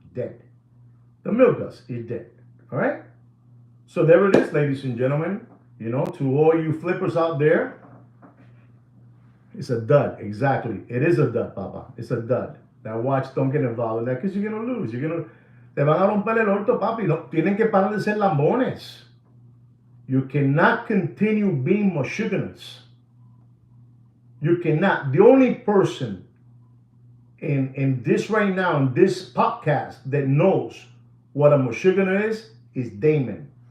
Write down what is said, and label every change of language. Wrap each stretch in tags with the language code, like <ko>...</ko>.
<en>Dead. The Milgauss is dead. All right? So there it is, ladies and gentlemen. You know, to all you flippers out there, it's a dud. Exactly. It is a dud, Papa. It's a dud. That watch, don't get involved in that because you're going to lose.</en> <es>Te van a romper el orto, papi. No, tienen que parar de ser lambones.</es> <en>You cannot continue being Michiganers. You cannot. The only person in this right now, in this podcast, that knows what a Michiganer is Damon.</en>